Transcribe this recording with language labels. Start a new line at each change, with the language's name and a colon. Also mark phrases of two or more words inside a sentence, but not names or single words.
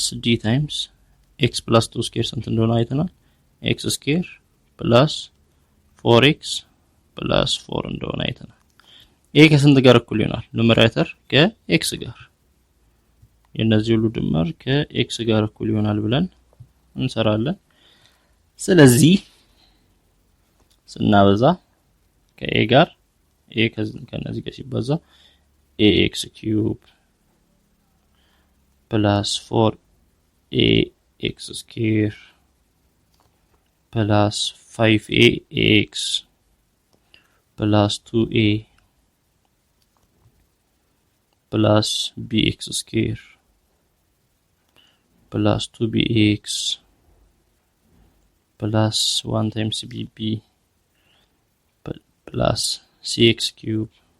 English: d times x plus 2 square
Amharic: ስንት እንደሆነ አይተናል
English: x square plus 4x plus 4
Amharic: እንደሆነ አይተናል ይሄ ከስንት ጋር እኩል ይሆናል ኑሜሬተር ከx ጋር የነዚህ ሁሉ ድምር ከx ጋር እኩል ይሆናል ብለን እንሰራለን ስለዚህ ስናበዛ ከa ጋር a ከነዚህ ጋር ሲባዛ
English: ax cube plus 4ax square plus 5ax plus 2a plus bx square plus 2bx plus 1 times bb plus cx cube